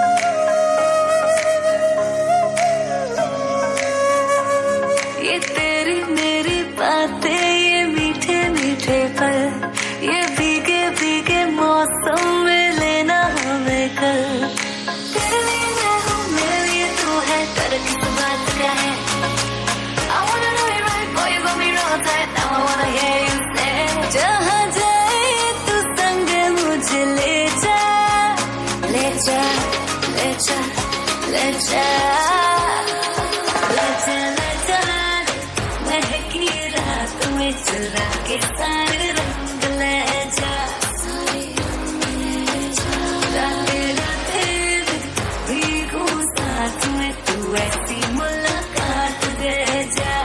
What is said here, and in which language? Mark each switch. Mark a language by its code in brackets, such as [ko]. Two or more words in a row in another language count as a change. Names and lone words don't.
[hi] ये तेरी मेरी बातें, ये मीठे मीठे पल, ये भीगे भीगे मौसम में लेना हमें कल। तेरे लिए मैं हूँ, मेरे लिए तू है, डर किस बात का है। [en] I wanna know it right, boy, you got me wrong tight. Now I wanna hear you say, [hi] जहाँ जाए तू संग मुझे ले जा, ले जा, ले जा, ले जा, ले जा, ले जा, महकी रात में चुरा के सारे रंग ले जा, सारे रंग ले जा। रातें रातें में भीगू साथ में, तू ऐसी मुलाकात दे जा।